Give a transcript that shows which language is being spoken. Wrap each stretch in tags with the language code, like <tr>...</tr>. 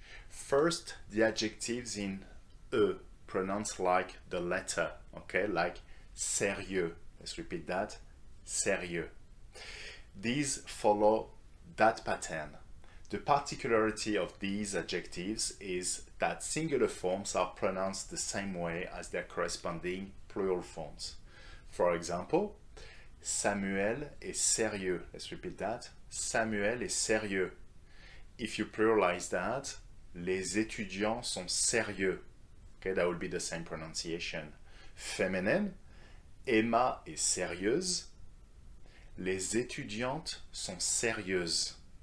<en>First, the adjectives in E, pronounced like the letter, okay, like sérieux. Let's repeat that, sérieux. These follow that pattern. The particularity of these adjectives is that singular forms are pronounced the same way as their corresponding plural forms. For example,</en> <fr>Samuel est sérieux.</fr> <en>Let's repeat that.</en> <fr>Samuel est sérieux.</fr> <en>If you pluralize that,</en> <fr>les étudiants sont sérieux.</fr> <en>Okay, that would be the same pronunciation.</en> <fr>Féminin, Emma est sérieuse. Les étudiantes sont sérieuses.</fr>